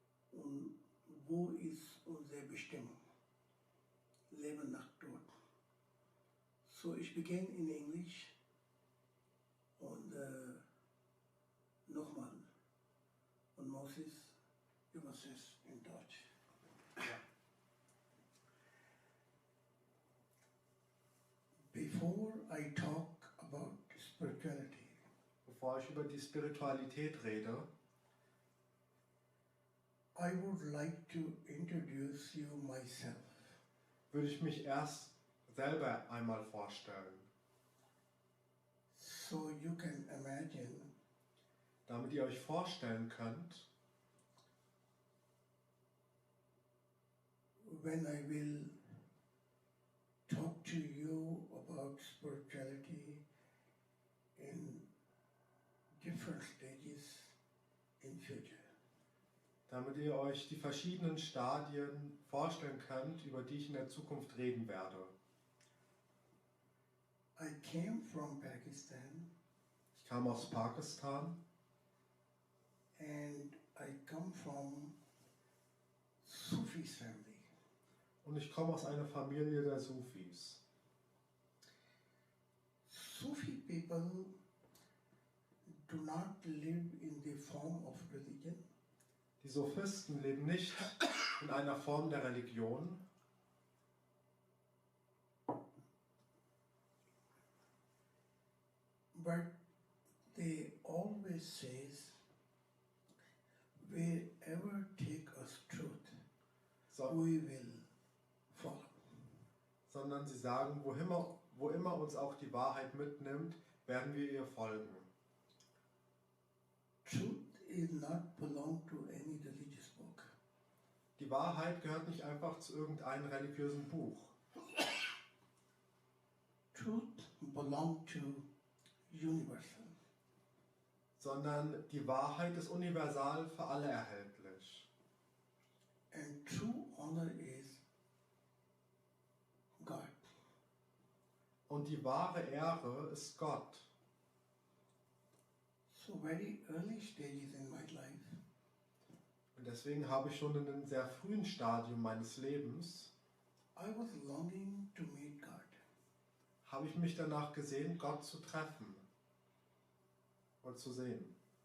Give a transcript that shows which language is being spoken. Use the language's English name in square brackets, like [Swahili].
[German] Und wo ist unsere Bestimmung? Leben nach Tod. So, ich beginne in Englisch und nochmal. Und Moses übersetzt in Deutsch. Ja. [English] Before I talk about spirituality, [German] Bevor ich über die Spiritualität rede, [English] I would like to introduce you myself. [German] würde ich mich erst selber einmal vorstellen, [English] So you can imagine [German] damit ihr euch vorstellen könnt, [English] when I will talk to you about spirituality in different stages in future. [German] damit ihr euch die verschiedenen Stadien vorstellen könnt, über die ich in der Zukunft reden werde. [English] I came from Pakistan [German] Ich kam aus Pakistan [English] and I come from Sufis family. [German] und ich komme aus einer Familie der Sufis. [English] Sufi people do not live in the form of religion. [German] Die Sophisten leben nicht in einer Form der Religion, [English] But they always says, wherever take us truth, we will follow. [German] sondern sie sagen, wo immer uns auch die Wahrheit mitnimmt, werden wir ihr folgen. [English] Truth is not belong to any religious book. [German] Die Wahrheit gehört nicht einfach zu irgendeinem religiösen Buch. [English] Truth belong to universal. [German] Sondern die Wahrheit ist universal für alle erhältlich. [English] And true honor is God. [German] Und die wahre Ehre ist Gott. [English] So very early stages in my life, [German] Und deswegen habe ich schon in einem sehr frühen Stadium meines Lebens, [English] I was longing to meet God. [German] habe ich mich danach gesehen, Gott zu treffen und zu sehen.